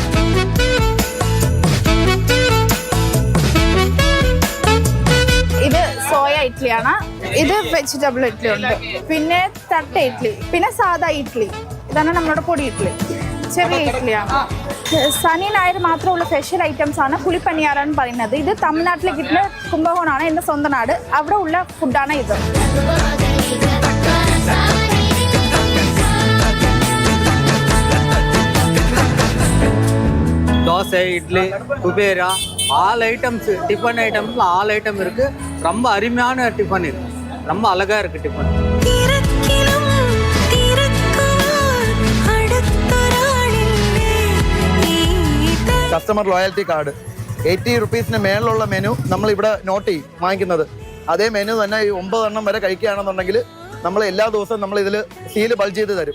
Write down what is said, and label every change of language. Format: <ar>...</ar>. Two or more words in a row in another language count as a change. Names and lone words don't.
<ml>ഇത് സോയ ഇഡ്ഡലിയാണ്, ഇത് വെജിറ്റബിൾ ഇഡ്ഡലി ഉണ്ട്, പിന്നെ തട്ട ഇഡ്ഡലി, പിന്നെ സാദാ ഇഡ്ഡലി. ഇതാണ് നമ്മുടെ പൊടി ഇഡ്ഡലി, ചെറിയ ഇഡ്ഡലിയാണ്. ശനി ഞായർ മാത്രമുള്ള സ്പെഷ്യൽ ഐറ്റംസ് ആണ് പുളിപ്പനിയാറാന്ന് പറയുന്നത്. ഇത് തമിഴ്നാട്ടിലെ കിട്ടുന്ന കുംഭകോണാണ് എൻ്റെ സ്വന്തം നാട്, അവിടെ ഉള്ള ഫുഡാണ് ഇത്.</ml> <ta>தோசை, இட்லி, குபேரா,</ta> <en>all items, tiffin items-il all item</en> <ta>இருக்குது. ரொம்ப அருமையான டிஃபன் இது, ரொம்ப அழகாக இருக்குது டிஃபன்.</ta> <en>customer loyalty card</en> <ml>80 റുപ്പീസിന് മേളിലുള്ള മെനു നമ്മളിവിടെ നോട്ട് ചെയ്യും വാങ്ങിക്കുന്നത്. അതേ മെനു തന്നെ ഈ 9 എണ്ണം വരെ കഴിക്കുകയാണെന്നുണ്ടെങ്കിൽ നമ്മൾ എല്ലാ ദിവസവും നമ്മൾ ഇതിൽ സീല് ബൾജ് ചെയ്ത് തരും.</ml>